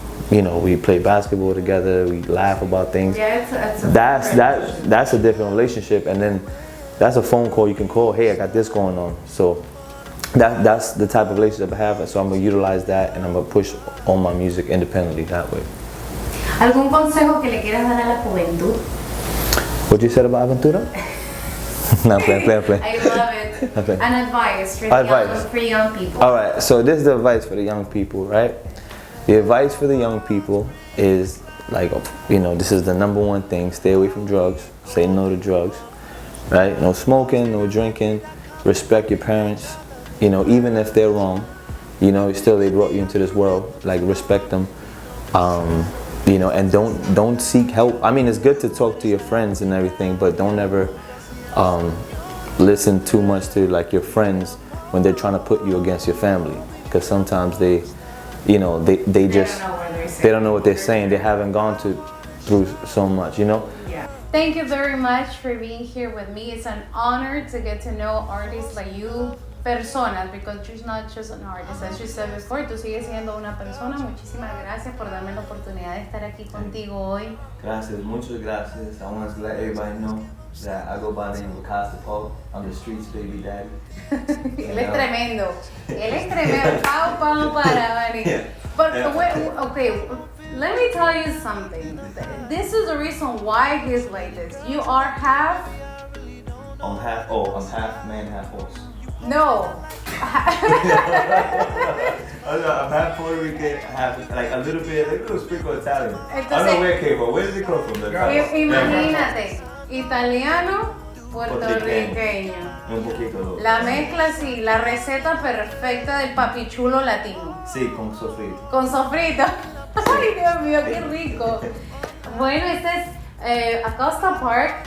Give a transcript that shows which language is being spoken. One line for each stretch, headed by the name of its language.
English: You know, we play basketball together. We laugh about things. Yeah, that's a different relationship. And then that's a phone call you can call. Hey, I got this going on. So that's the type of relationship I have, so I'm gonna utilize that, and I'm gonna push all my music independently that way.
Spanish: ¿Algún consejo que le quieras dar a la juventud?
English: What you said about Aventura? No, play. I love it. Okay. An advice for young people. All right, so this is the advice for the young people, right? The advice for the young people is like, this is the number one thing: stay away from drugs, say no to drugs, right? No smoking, no drinking, respect your parents, even if they're wrong, still they brought you into this world, like respect them, and don't seek help. I mean, it's good to talk to your friends and everything, but don't ever listen too much to like your friends when they're trying to put you against your family, because sometimes they don't know what they're saying. They haven't gone through so much, Yeah. Thank you very much for being here with me. It's an honor to get to know artists like you, personas, because you're not just an artist. As you said before,
Spanish: tú sigues siendo una persona. Muchísimas gracias por darme la oportunidad de estar aquí contigo hoy. Gracias, muchas gracias.
English: I want to let everybody know that I go by the name of Acosta Park. I'm the streets baby daddy.
Spanish: Él es tremendo. Él es tremendo. Pau para venir.
English: But okay, let me tell you something. This is the reason why he's like this. You are half. I'm half man, half horse. No. I'm half Puerto Rican, half like a little sprinkle Italian. Entonces, I don't know where it came from. Where did it come from?
Spanish: Imagínate, italiano, puertorriqueño. Un poquito. La mezcla, sí, la receta perfecta del papichulo latino. Sí, con sofrito. Con sofrito. Ay, Dios mío, qué rico. Bueno, este es Acosta Park.